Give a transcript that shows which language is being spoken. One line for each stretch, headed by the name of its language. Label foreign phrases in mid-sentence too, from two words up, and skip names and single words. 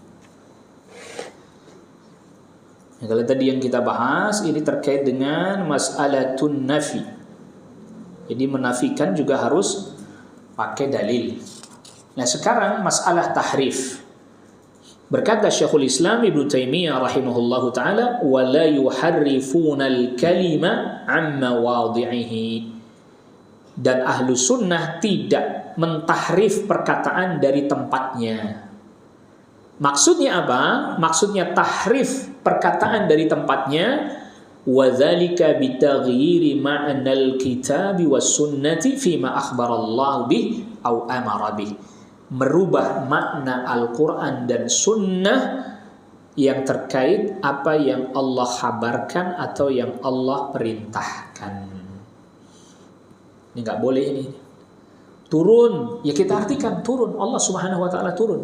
Indonesian: Nah, kalau tadi yang kita bahas ini terkait dengan
Arabic: مسألة النفي.
Indonesian: Jadi menafikan juga harus pakai dalil. Nah, sekarang masalah tahrif.
Arabic: Berkata Syekhul Islam Ibnu Taimiyah رحمه الله تعالى, "ولا يحرفون الكلم عن مواضعه."
Indonesian: Dan ahlu sunnah tidak mentahrif perkataan dari tempatnya. Maksudnya apa? Maksudnya tahrif perkataan dari tempatnya,
Arabic: وذلك بتغيير معنى الكتاب والسنة فيما أخبر الله به أو أمر به.
Indonesian: Merubah makna Al-Qur'an dan sunnah yang terkait apa yang Allah kabarkan atau yang Allah perintahkan. Ini nggak boleh ini. Turun, ya kita artikan turun. Allah
Arabic: سبحانه وتعالى
Indonesian: turun.